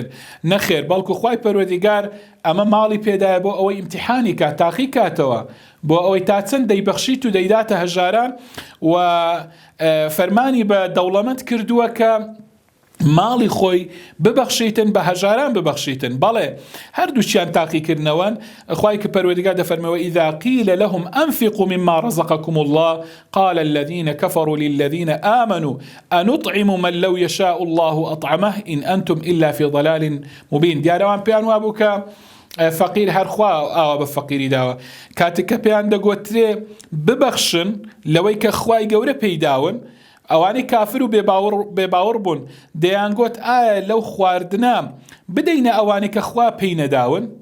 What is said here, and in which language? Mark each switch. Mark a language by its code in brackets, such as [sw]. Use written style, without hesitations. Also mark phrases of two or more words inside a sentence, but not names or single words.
[ckb] نەخێر، بەڵکو خوای پەروەردگار ئەمە ماڵی پێدایە بۆ ئەوەی ئیمتیحانی کات، تاقی کاتەوە، بۆ ئەوەی تا چەند دەیبەخشیت و دەیداتە هەژاران، و فەرمانی بە دەوڵەمەند کردووە کە ماڵی خۆی ببەخشیتن، بە هەژاران ببەخشیتن. بەڵێ هەردووچیان تاقیکردنەوەن. خوای کە پەروەردگار دەفەرمەوە [ar] إذا قيل لهم أنفقوا مما رزقكم الله قال الذين كفروا للذين آمنوا أنطعم من لو يشاء الله أطعمه إن أنتم إلا في ضلال مبين. [ckb] دیارەوان پێیان وابوو کە فەقیر هەرخوا ئاوا بە فەقیری داوە. کاتێک کە پێیان دەگوترێ ببەخشن لەوەی کە خوای گەورە پێیداون، ئەوانەی کافر و بێباوەڕ بوون دەیان گوت ئایا لەو خواردنە بدەینە ئەوانەی کە خوا پێی نەداون؟